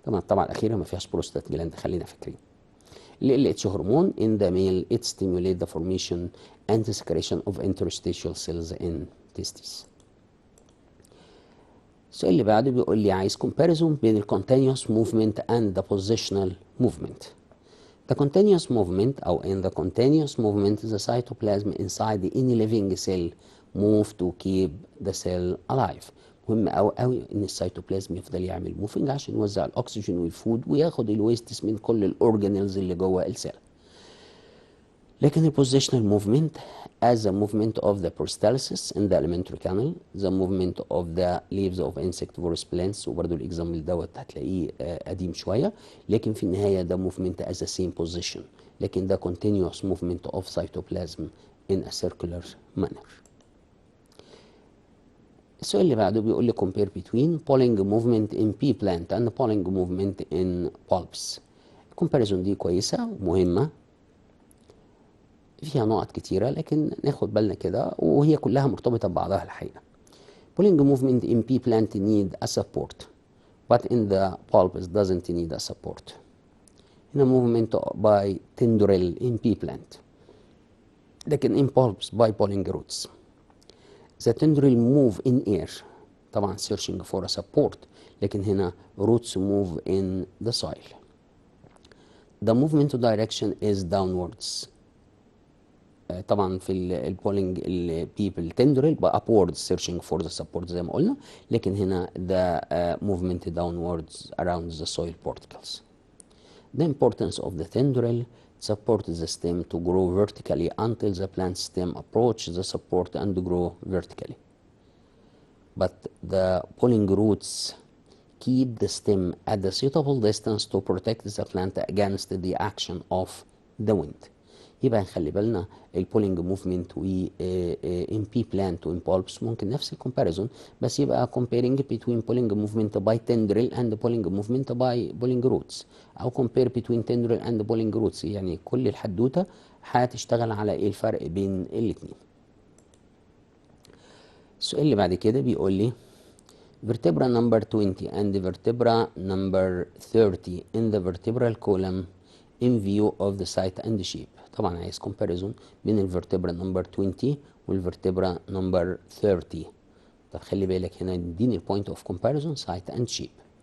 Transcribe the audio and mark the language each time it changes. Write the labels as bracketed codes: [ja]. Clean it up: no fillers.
[ar] طبعا الاخيره ما فيهاش [en] prostate gland، [ar] خلينا فاكرين. [en] ال LH hormone in the male it stimulate the formation and the secretion of interstitial cells in testes. [ar] السؤال اللي بعده بيقول لي عايز comparison بين ال [en] continuous movement and the positional movement. The continuous movement أو in the continuous movement the cytoplasm inside any living cell move to keep the cell alive. [ar] مهم قوي قوي ان السيتوبلازم يفضل يعمل موفنج عشان يوزع الاكسجين والفود وياخد الويستس من كل الاورجانيلز اللي جوه السيل. [en] لكن البوزيشنال movement as a movement of the peristalsis in the alimentary canal, the movement of the leaves of insectivorous plants، [ar] وبرده الاكزامبل دوت هتلاقيه قديم شويه، لكن في النهايه ده [en] movement as the same position، لكن ده continuous movement of cytoplasm in a circular manner. [ar] السؤال اللي بعده بيقول لي [en] compare between polling movement in pea plant and polling movement in bulbs. [ar] الكومباريزون دي كويسه ومهمه، فيها نقط كتيرة لكن ناخد بالنا كده وهي كلها مرتبطة ببعضها الحقيقة. [en] Pulling movement in pea plant need a support but in the bulbs doesn't need a support. هنا movement by tendril in pea plant لكن in bulbs by pulling roots. The tendril move in air [ar] طبعا [en] searching for a support لكن هنا roots move in the soil. The movement direction is downwards. [ar] طبعا في البولينج البيبل تندرل upwards searching for the support زي ما قلنا، لكن هنا [en] the movement downwards around the soil particles. The importance of the tendril support the stem to grow vertically until the plant stem approach the support and grow vertically. But the pulling roots keep the stem at the suitable distance to protect the plant against the action of the wind. [ar] يبقى نخلي بالنا البولينج موفمنت و ان بي بلانت وان بالبس ممكن نفس الكومباريزون، بس يبقى [en] comparing between pulling movement by tendril and pulling movement by pulling roots، [ar] او compare between tendril and pulling roots، يعني كل الحدوته هتشتغل على ايه الفرق بين الاثنين. السؤال اللي بعد كده بيقول لي [en] vertebra number 20 and vertebra number 30 in the vertebral column in view of the site and shape. [ar] طبعا عايز comparison بين الفرتبرا نمبر 20 والفرتبرا نمبر 30. طب خلي بالك هنا اديني البوينت اوف comparison [en] site and shape.